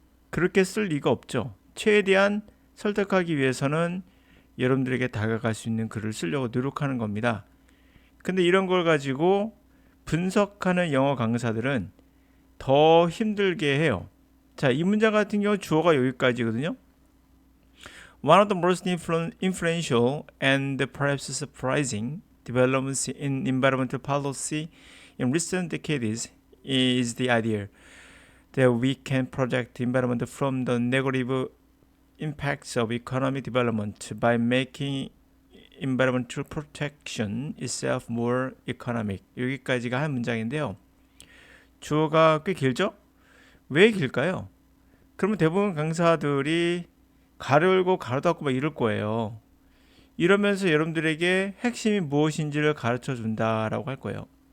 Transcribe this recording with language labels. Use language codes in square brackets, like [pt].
[ko] 그렇게 쓸 리가 없죠. 최대한 설득하기 위해서는 여러분들에게 다가갈 수 있는 글을 쓰려고 노력하는 겁니다. 근데 이런 걸 가지고 분석하는 영어 강사들은 더 힘들게 해요. 자, 이 문장 같은 경우 주어가 여기까지거든요. [en] One of the most influential and perhaps surprising developments in environmental policy in recent decades is the idea that we can protect the environment from the negative impacts of economic development by making environmental protection itself more economic. [ko] 여기까지가 한 문장인데요. 주어가 꽤 길죠? 왜 길까요? 그러면 대부분 강사들이 가로 열고 가로 닫고 막 이럴 거예요. 이러면서 여러분들에게 핵심이 무엇인지를 가르쳐 준다라고 할 거예요.